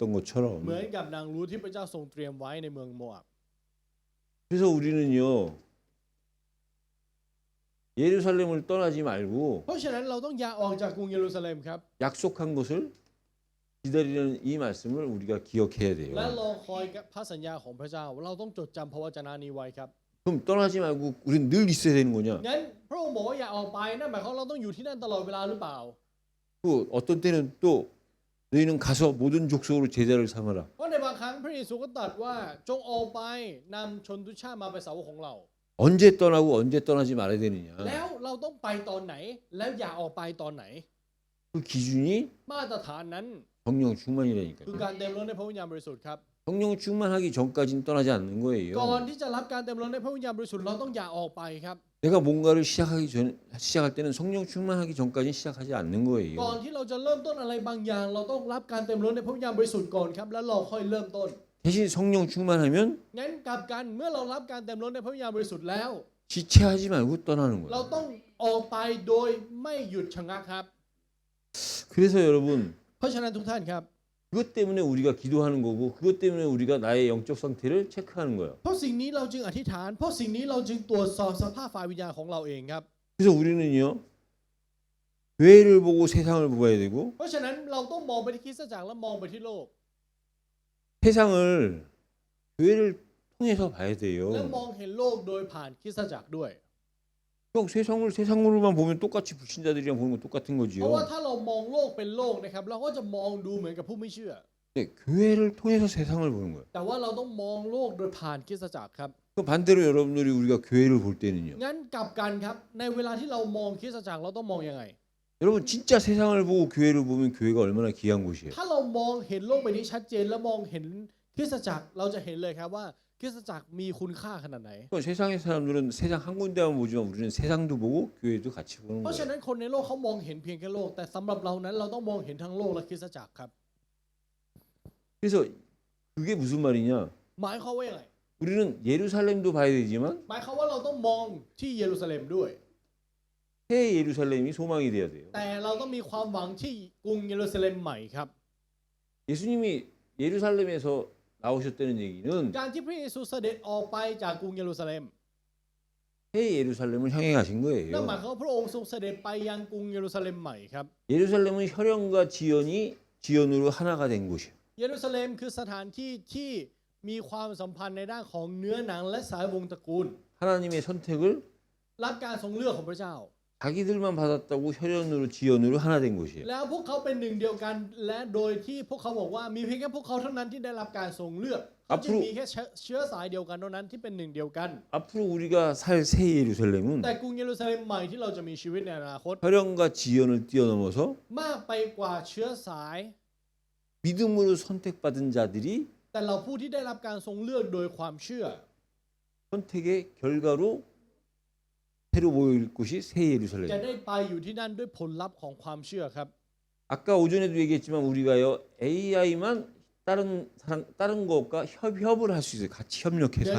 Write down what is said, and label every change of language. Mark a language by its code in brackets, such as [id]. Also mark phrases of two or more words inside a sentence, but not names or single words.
[th] เหมือน [ko] 것처럼 [th] กับนางรูธที่พระเจ้าทรงเตรียมไว้ในเมืองโมอับ [ko] 그래서 우리는요 예루살렘을 떠나지 말고 [th] เพราะฉะนั้นเราต้องอย่าออกจากกรุงเยรูซาเล็มครับ [ko] 약속한 것을 기다리는 이 말씀을 우리가 기억해야 [th] และ [ko] 돼요. [th] รอคอยพระสัญญาของพระเจ้าเราต้องจดจำพระวจนะนี้ไว้ครับ [ko] 그럼 떠나지 말고 우린 늘 있어야 되는 거냐? [th] งั้นพระองค์บอกว่าอย่าออกไปนั่นหมายความเราต้องอยู่ที่นั่นตลอดเวลาหรือเปล่า [ko] 또 어떤 때는 또 너희는 가서 모든 족속으로 제자를 삼아라. [th] เพราะในบางครั้งพระเยซูก็ตรัสว่าจงออกไปนำชนทุกชาติมาเป็นสาวกของเรา [ko] 언제 떠나고 언제 떠나지 말아야 되느냐? [th] แล้วเราต้องไปตอนไหน แล้วอย่าออกไปตอนไหน [ko] 그 기준이 [th] มาตรฐานนั้น [ko] 성령 충만이라니까요. [th] คือการเต็มล้นในพระวิญญาณบริสุทธิ์ครับ [ko] 성령 충만하기 전까지는 떠나지 않는 [th] ก่อน [ko] 거예요. [th] ที่จะรับการเต็มล้นในพระวิญญาณบริสุทธิ์เราต้องอย่าออกไปครับ [ko] 내가 뭔가를 시작할 때는 성령 충만하기 전까지는 시작하지 않는 [th] ก่อน [ko] 거예요. [th] ที่เราจะเริ่มต้นอะไรบางอย่าง เราต้องรับการเต็มล้นในพระวิญญาณบริสุทธิ์ก่อนครับแล้วเราค่อยเริ่มต้น [ko] 대신 성령 충만하면 [th] งั้นกลับกันเมื่อเรารับการเต็มล้นในพระวิญญาณบริสุทธิ์แล้ว [ko] 지체하지 말고 떠나는 [th] เรา [ko] 거예요. [th] ต้องออกไปโดยไม่หยุดชะงักครับ [ko] 그래서 여러분 [th] เพราะฉะนั้นทุกท่านครับ [ko] 그것 때문에 우리가 기도하는 거고 그것 때문에 우리가 나의 영적 상태를 체크하는 거예요. [th] เพราะสิ่งนี้เราจึงอธิษฐาน เพราะสิ่งนี้เราจึงตรวจสอบสภาพฝ่ายวิญญาณของเราเองครับ [ko] 그래서 우리는요 교회를 보고 세상을 보아야 되고 [th] เพราะฉะนั้นเราต้องมองไปที่คริสตจักรและมองไปที่โลก [ko] 세상을 교회를 통해서 봐야 [th] และ [ko] 돼요. [th] มองเห็นโลกโดยผ่านคริสตจักรด้วย [ko] 형 세상을 세상으로만 보면 똑같이 불신자들이랑 보는 건 똑같은 [th] เพราะว่า [ko] 거지요. [th] ถ้าเรามองโลกเป็นโลกนะครับเราก็จะมองดูเหมือนกับผู้ไม่เชื่อ [ko] 근데 교회를 통해서 세상을 보는 거예요. [th] แต่ว่าเราต้องมองโลกโดยผ่านคริสตจักรครับ [ko] 그 반대로 여러분들이 우리가 교회를 볼 때는요. [th] งั้นกลับกันครับในเวลาที่เรามองคริสตจักรเราต้องมองยังไง [ko] 여러분 진짜 세상을 보고 교회를 보면 교회가 얼마나 귀한 곳이에요. [th] ถ้าเรามองเห็นโลกใบนี้ชัดเจนและมองเห็นคริสตจักรเราจะเห็นเลยครับว่าคริสตจักรมีคุณค่าขนาดไหน [ko] 또 세상의 사람들은 세상 한 군데만 보지만 우리는 세상도 보고 교회도 같이 보는 [th] เพราะฉะ [ko] 거예요. [th] นั้นคนในโลกเขามองเห็นเพียงแค่โลกแต่สำหรับเรานั้นเราต้องมองเห็นทั้งโลกและคริสตจักรครับ [ko] 그래서 그게 무슨 말이냐? [th] หมายความว่ายังไง [ko] 우리는 예루살렘도 봐야 되지만 [th] หมายความว่าเราต้องมองที่เยรูซาเล็มด้วย [ko] 새 예루살렘이 소망이 돼야 돼요. [th] แต่เราต้องมีความหวังที่กรุงเยรูซาเล็มใหม่ครับ [ko] 예수님이 예루살렘에서 나오셨다는 얘기는 [th] การที่พระเยซูเสด็จออกไปจากกรุงเยรูซาเล็ม [ko] 새 예루살렘을 향해 가신 [th] นั่นหมาย [ko] 거예요. [th] ความว่าพระองค์ทรงเสด็จไปยังกรุงเยรูซาเล็มใหม่ครับ [ko] 예루살렘은 혈연과 지연으로 하나가 된 곳이에요. [th] เยรูซาเล็มคือสถานที่ที่มีความสัมพันธ์ในด้านของเนื้อหนังและสายวงศ์ตระกูล [ko] 하나님의 선택을 [th] รับการทรงเลือกของพระเจ้า [ko] 자기들만 받았다고 혈연으로 지연으로 하나 된 곳이에요. [th] แล้วพวกเขาเป็นหนึ่งเดียวกันและโดยที่พวกเขาบอกว่ามีเพียงแค่พวกเขาเท่านั้นที่ได้รับการทรงเลือกเขาจึงมีแค่เชื้อสายเดียวกันเท่านั้นที่เป็นหนึ่งเดียวกัน [ko] 앞으로 우리가 살 새 예루살렘은 [th] แต่กรุงเยรูซาเล็มใหม่ที่เราจะมีชีวิตในอนาคต [ko] 혈연과 지연을 뛰어넘어서 [th] มากไปกว่าเชื้อสาย [ko] 믿음으로 선택받은 자들이 [th] แต่เราผู้ที่ได้รับการทรงเลือกโดยความเชื่อ [ko] 선택의 결과로 새로 모일 곳이 새 [th] จะ [ko] 예루살렘. [th] ได้ไปอยู่ที่นั่นด้วยผลลัพธ์ของความเชื่อครับ [ko] 아까 오전에도 얘기했지만 우리가요 AI만 다른 것과 협을 할 수 있어요. 같이 [th] เหมือน [ko] 협력해서